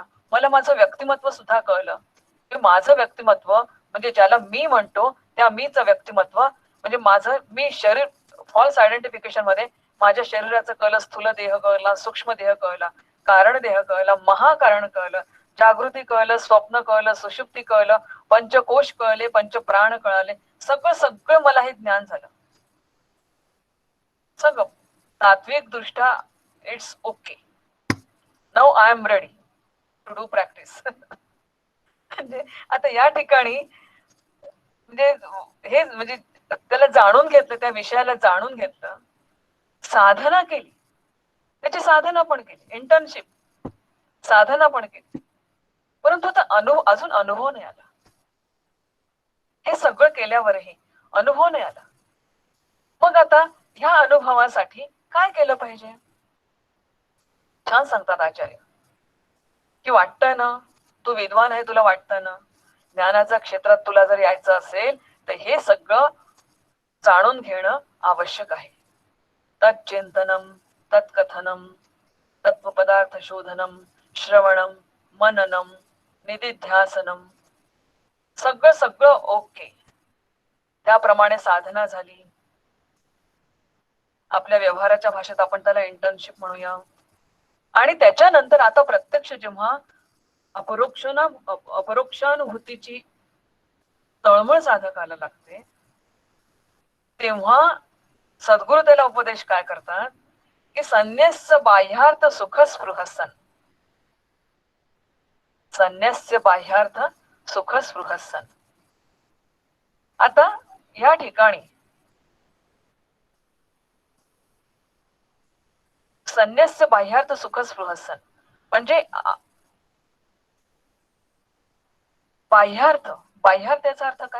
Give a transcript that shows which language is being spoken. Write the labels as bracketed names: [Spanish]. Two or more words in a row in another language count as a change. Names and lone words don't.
[Marathi] मला माझं व्यक्तिमत्व सुद्धा कळलं की माझं व्यक्तिमत्व म्हणजे ज्याला मी म्हणतो त्या मीच व्यक्तिमत्व म्हणजे माझं मी शरीर [English] false identification [Marathi] मध्ये माझ्या शरीराचं कळलं, स्थूल देह कळला, सूक्ष्म देह कळला, कारण देह कळला, महाकारण कळलं, जागृती कळलं, स्वप्न कळलं, सुषुप्ती कळलं, पंचकोश कळले, पंचप्राण कळाले, सगळं सगळं मला हे ज्ञान झालं. सगळं तात्विक दृष्ट्या [English] it's okay. now I am ready to do practice. [Marathi] म्हणजे आता या ठिकाणी म्हणजे हे म्हणजे त्याला जाणून घेतलं, त्या विषयाला जाणून घेतलं, साधना केली, त्याची साधना पण केली, इंटर्नशिप साधना पण केली, परंतु आता अजून अनुभव नाही आला. हे सगळं केल्यावरही अनुभव नाही आला. मग आता ह्या अनुभवासाठी काय केलं पाहिजे? छान सांगतात आचार्य की वाटतंय ना तू विद्वान आहे, तुला वाटतं ना ज्ञानाच्या क्षेत्रात तुला जर यायचं असेल तर हे सगळं जाणून घेणं आवश्यक आहे. [Sanskrit] तच्चिंतनम तत्कथनम तत्वपदार्थ शोधनम श्रवणम मननम निधिध्यासनम [Marathi] सगळं सगळं ओके. त्याप्रमाणे साधना झाली. आपल्या व्यवहाराच्या भाषेत आपण त्याला इंटर्नशिप म्हणूया. आणि त्याच्यानंतर आता प्रत्यक्ष जेव्हा अपरोक्षानुभूतीची तळमळ साधकाला लागते तेव्हा सद्गुरु त्याला उपदेश काय करतात की [Sanskrit] संन्यस्य बाह्यार्थ सुख स्पृहसन, संन्यस्य बाह्यार्थ सुख स्पृहसन. [Marathi] आता या ठिकाणी [Sanskrit] संन्यस्य बाह्यार्थ सुख स्पृहसन [Marathi] म्हणजे बाह्यार्थ, बाह्यार्थ याचा अर्थ काय?